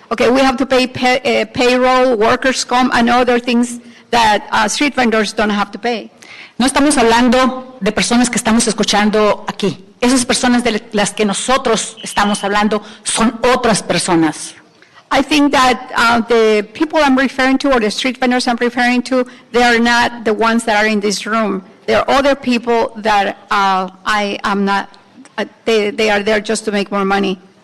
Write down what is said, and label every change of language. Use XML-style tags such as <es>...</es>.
<en>Okay, we have to pay payroll, workers' comp, and other things that street vendors don't have to pay.</en> <es>No estamos hablando de personas que estamos escuchando aquí. Esas personas de las que nosotros estamos hablando son otras personas.</es> <en>I think that the people I'm referring to, or the street vendors I'm referring to, they are not the ones that are in this room. There are other people that I am not, they are there just to make more money.</en>